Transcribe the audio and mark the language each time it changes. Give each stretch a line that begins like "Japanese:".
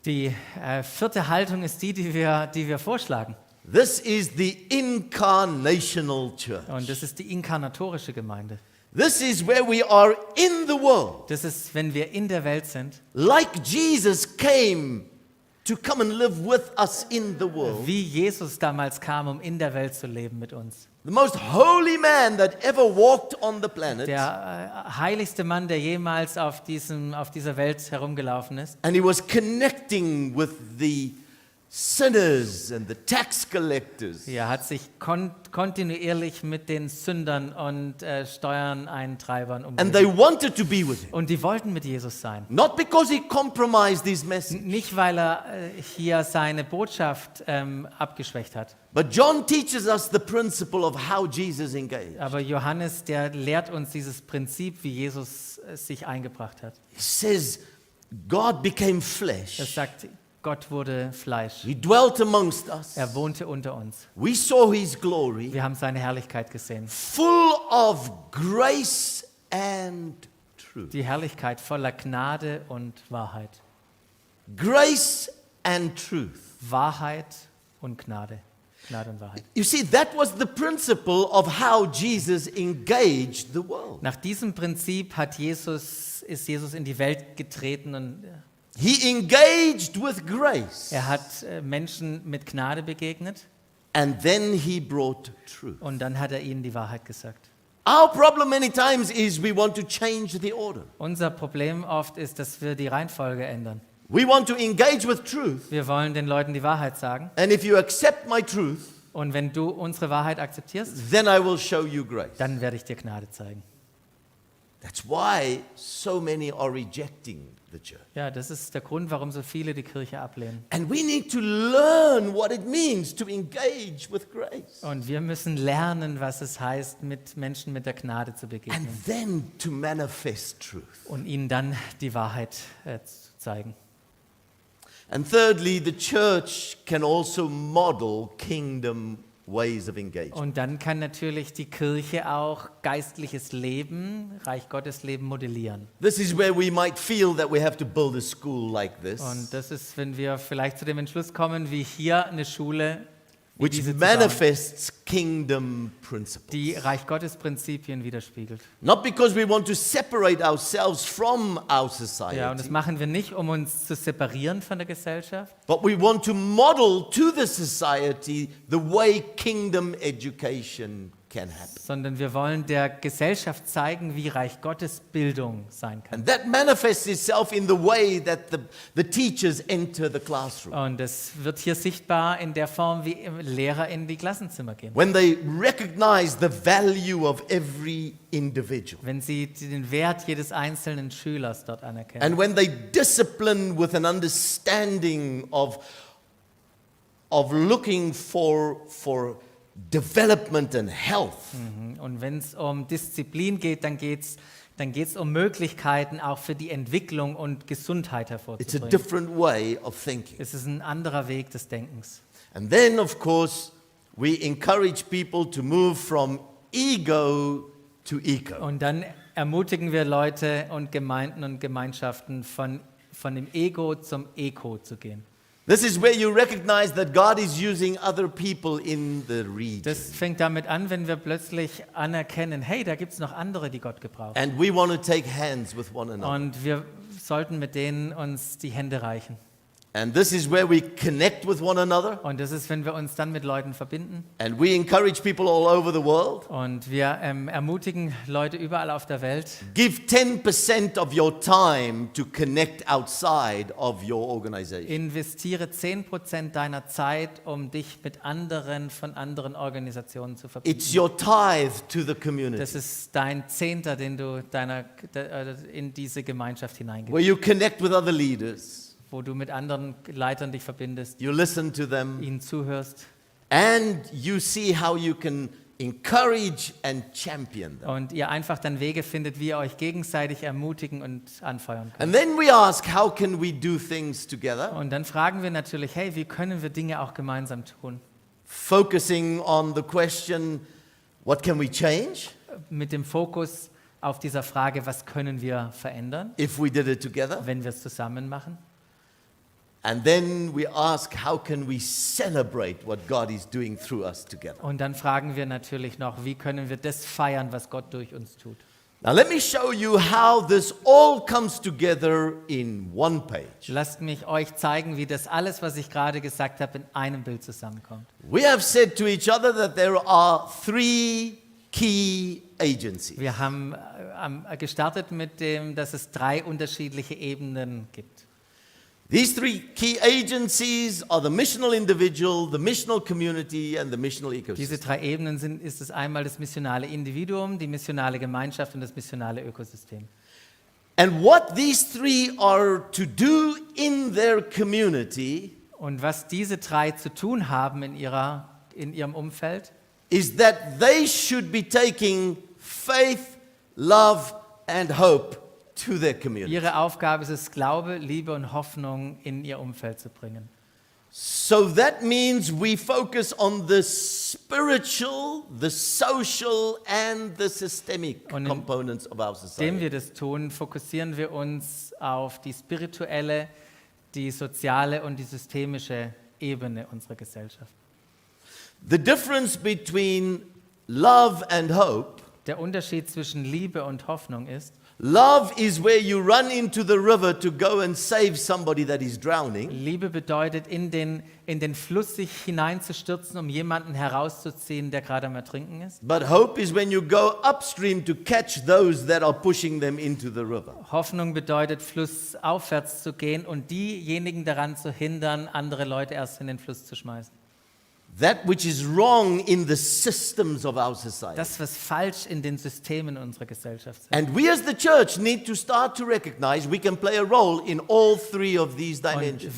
German: Die vierte Haltung ist die wir vorschlagen.
English: This is the incarnational church.
German: Und das ist die inkarnatorische Gemeinde.
English: This is where we are in the world.
German: Das ist, wenn wir in der Welt sind,
English: Like Jesus came to come and live with us in the world.
German: wie Jesus damals kam, um in der Welt zu leben mit uns.
English: The most holy man that ever walked on the planet.
German: Der heiligste Mann, der jemals auf dieser Welt herumgelaufen ist.
English: And he was connecting with the sinners and the tax collectors.
German: Er hat sich kontinuierlich mit den Sündern und Steuereintreibern
English: And they
German: umgeben.
English: wanted to be with him.
German: Und die wollten mit Jesus sein.
English: Not because he compromised his message.
German: Nicht, weil er hier seine Botschaft abgeschwächt hat.
English: But John teaches us the principle of how Jesus engaged.
German: Aber Johannes, der lehrt uns dieses Prinzip, wie Jesus sich eingebracht hat.
English: He says, God became
German: Er
English: flesh.
German: sagt, Gott wurde Fleisch.
English: He dwelt amongst us.
German: Er wohnte unter uns.
English: We saw his glory,
German: Wir haben seine Herrlichkeit gesehen.
English: full of grace and truth.
German: Die Herrlichkeit voller Gnade und Wahrheit.
English: Grace and truth.
German: Wahrheit und Gnade. Gnade und Wahrheit.
English: You see, that was the principle of how Jesus engaged the world.
German: Nach diesem Prinzip ist Jesus in die Welt getreten und
English: He engaged with grace,
German: er hat Menschen mit Gnade begegnet
English: and then he brought truth.
German: und dann hat er ihnen die Wahrheit gesagt.
English: Our problem many times is we want to change the order.
German: Unser Problem oft ist, dass wir die Reihenfolge ändern.
English: We want to engage with truth.
German: Wir wollen den Leuten die Wahrheit sagen.
English: And if you accept my truth,
German: Und wenn du unsere Wahrheit akzeptierst,
English: then I will show you grace.
German: dann werde ich dir Gnade zeigen.
English: That's why so many are rejecting the church.
German: Ja, das ist der Grund, warum so viele die Kirche ablehnen.
English: And we need to learn what it means to engage with grace.
German: Und wir müssen lernen, was es heißt, mit Menschen mit der Gnade zu
English: And
German: begegnen
English: then to manifest truth.
German: und ihnen dann die Wahrheit zu zeigen.
English: And thirdly, the church can also model kingdom ways of engagement.
German: Und dann kann natürlich die Kirche auch geistliches Leben, Reich Gottes Leben modellieren.
English: This is where we might feel that we have to build a school like this,
German: Und das ist, wenn wir vielleicht zu dem Entschluss kommen, wie hier eine Schule, wie
English: which
German: diese zu bauen,
English: manifests kingdom principles.
German: die Reich Gottes Prinzipien widerspiegelt.
English: Not because we want to separate ourselves from our society,
German: Ja, und das machen wir nicht, um uns zu separieren von der Gesellschaft,
English: but we want to model to the society the way kingdom education can happen.
German: sondern wir wollen der Gesellschaft zeigen, wie Reich Gottes Bildung sein kann.
English: And that manifests itself in the way that the teachers enter the classroom.
German: Und es wird hier sichtbar in der Form, wie Lehrer in die Klassenzimmer gehen.
English: When they recognize the value of every individual.
German: Wenn sie den Wert jedes einzelnen Schülers dort anerkennen.
English: And when they discipline with an understanding of looking for development and health.
German: Und wenn es um Disziplin geht, dann geht's um Möglichkeiten auch für die Entwicklung und Gesundheit
English: It's a
German: hervorzubringen.
English: different way of thinking.
German: Es ist ein anderer Weg des Denkens.
English: And then, of course, we encourage people to move from ego to eco.
German: Und dann ermutigen wir Leute und Gemeinden und Gemeinschaften von dem Ego zum Eko zu gehen.
English: This is where you recognize that God is using other people in the region.
German: Das fängt damit an, wenn wir plötzlich anerkennen, hey, da gibt es noch andere, die Gott gebraucht.
English: And we want to take hands with one another.
German: Und wir sollten mit denen uns die Hände reichen.
English: And this is where we connect with one another.
German: Und das ist, wenn wir uns dann mit Leuten verbinden.
English: And we encourage people all over the world.
German: Und wir ermutigen Leute überall auf der Welt.
English: Give 10% of your time to connect outside of your organization.
German: Investiere 10% deiner Zeit, um dich mit anderen von anderen Organisationen zu verbinden.
English: It's your tithe to the
German: Das
English: community,
German: ist dein Zehnter, den du in diese Gemeinschaft hineingibst,
English: where you connect with other leaders,
German: wo du mit anderen Leitern dich verbindest,
English: you listen to them,
German: ihnen zuhörst
English: and you see how you can encourage and champion them.
German: und ihr einfach dann Wege findet, wie ihr euch gegenseitig ermutigen und anfeuern könnt.
English: And then we ask, how can we do things together?
German: Und dann fragen wir natürlich, hey, wie können wir Dinge auch gemeinsam tun?
English: Focusing on the question, what can we change
German: Mit dem Fokus auf dieser Frage, was können wir verändern,
English: if we did it together?
German: wenn wir es zusammen machen?
English: And then we ask, how can we celebrate what God is doing through us together?
German: Und dann fragen wir natürlich noch, wie können wir das feiern, was Gott durch uns tut?
English: Now let me show you how this all comes together in one page.
German: Lasst mich euch zeigen, wie das alles, was ich gerade gesagt habe, in einem Bild zusammenkommt.
English: We have said to each other that there are three key agencies.
German: Wir haben gestartet mit dem, dass es 3 unterschiedliche Ebenen gibt.
English: These three key agencies are the missional individual, the missional community, and the missional
German: Diese
English: ecosystem.
German: 3 Ebenen ist es einmal das missionale Individuum, die missionale Gemeinschaft und das missionale Ökosystem.
English: And what these three are to do in their community
German: Und was diese 3 zu tun haben in ihrem Umfeld,
English: is that they should be taking faith, love, and hope to their community.
German: ihre Aufgabe ist es, Glaube, Liebe und Hoffnung in ihr Umfeld zu bringen.
English: So that means we focus on the spiritual, the social, and the systemic
German: Und
English: components of our
German: Indem
English: society.
German: wir das tun, fokussieren wir uns auf die spirituelle, die soziale und die systemische Ebene unserer Gesellschaft.
English: The difference between love and hope,
German: Der Unterschied zwischen Liebe und Hoffnung ist,
English: Love is where you run into the river to go and save somebody that is drowning.
German: Liebe bedeutet, in den Fluss sich hineinzustürzen, um jemanden herauszuziehen, der gerade am Ertrinken ist.
English: But hope is when you go upstream to catch those that are pushing them into the river.
German: Hoffnung bedeutet, flussaufwärts zu gehen und diejenigen daran zu hindern, andere Leute erst in den Fluss zu schmeißen.
English: That which is wrong in the systems of our society.
German: Das, was falsch in den Systemen unserer Gesellschaft ist.
English: And we as the church need to start to recognize we can play a role in all three of these dimensions.